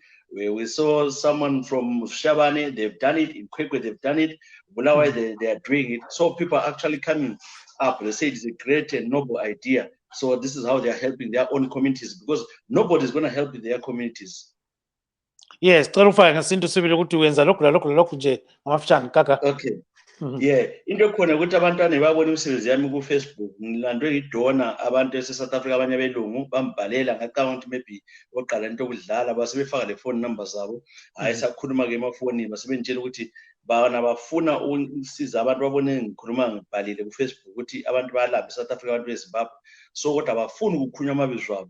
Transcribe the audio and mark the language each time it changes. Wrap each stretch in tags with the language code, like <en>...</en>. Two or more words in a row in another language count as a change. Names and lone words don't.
<en>We saw someone from Shabane, they've done it. In Kwekwe, they've done it. Bulawayo, they are doing it. So people are actually coming up. They say it's a great and noble idea. So this is how they are helping their own communities, because nobody's going to help their communities.</en> <nd>Yes, clarify ngasinto sibili ukuthi wenza lokhu lalokhu lalokhu nje ngamafishane kaka.</nd> <en>Okay.</en> <nd>Yeah, into khona ukuthi abantwana babone umsebenzi yami ku Facebook, ngilandwe ngidona abantu eSouth Africa abanye abelungu bambhalela ngacanga ukuthi maybe oqala into okudlala base befaka le</nd> <en>phone number</en> <nd>zabo, hayi sakhuluma ke emafonini base bentshela ukuthi bana bafuna ukusiza abantu babone ngikhuluma ngibhalile ku Facebook ukuthi abantu bayalapha eSouth Africa abantu beZimbabwe, so kodwa abafuni ukukhunywa amabizo wabo.</nd>